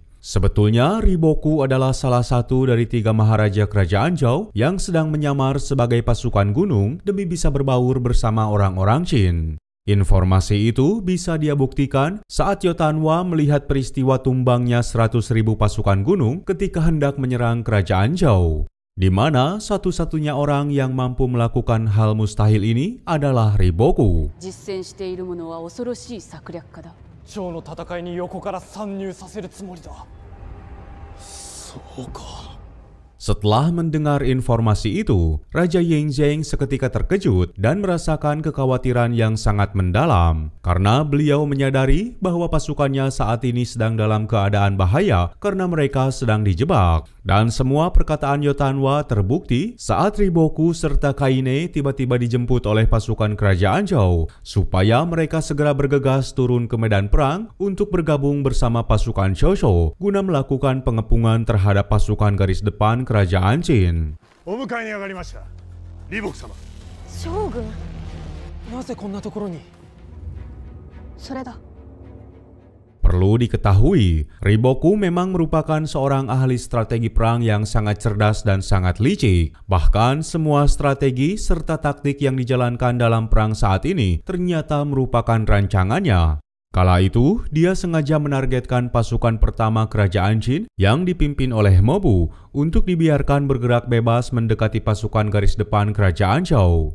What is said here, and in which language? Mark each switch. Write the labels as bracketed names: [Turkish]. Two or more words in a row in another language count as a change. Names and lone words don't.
[Indonesian] Sebetulnya Riboku adalah salah satu dari 3 maharaja kerajaan Zhao yang sedang menyamar sebagai pasukan gunung demi bisa berbaur bersama orang-orang Qin. Informasi itu bisa dia buktikan saat Yotanwa melihat peristiwa tumbangnya 100.000 pasukan gunung ketika hendak menyerang kerajaan Zhao. di mana satu-satunya orang yang mampu melakukan hal mustahil ini adalah Riboku. [Japanese] 実践している者は恐ろしい策略家だ。趙の戦いに横から参入させるつもりだ。そうか。 [Indonesian] Setelah mendengar informasi itu, Raja Yingzheng seketika terkejut dan merasakan kekhawatiran yang sangat mendalam karena beliau menyadari bahwa pasukannya saat ini sedang dalam keadaan bahaya karena mereka sedang dijebak. Dan semua perkataan Yotanwa terbukti saat Riboku serta Kaine tiba-tiba dijemput oleh pasukan kerajaan Zhou supaya mereka segera bergegas turun ke medan perang untuk bergabung bersama pasukan Shosho guna melakukan pengepungan terhadap pasukan garis depan kerajaan Qin. [Japanese] お迎えに上がりました。李牧様。将軍、なぜこんなところに。それだ。 [Indonesian] Perlu diketahui, Riboku memang merupakan seorang ahli strategi perang yang sangat cerdas dan sangat licik. Bahkan semua strategi serta taktik yang dijalankan dalam perang saat ini ternyata merupakan rancangannya. Kala itu, dia sengaja menargetkan pasukan pertama kerajaan Qin yang dipimpin oleh Mobu untuk dibiarkan bergerak bebas mendekati pasukan garis depan kerajaan Zhou.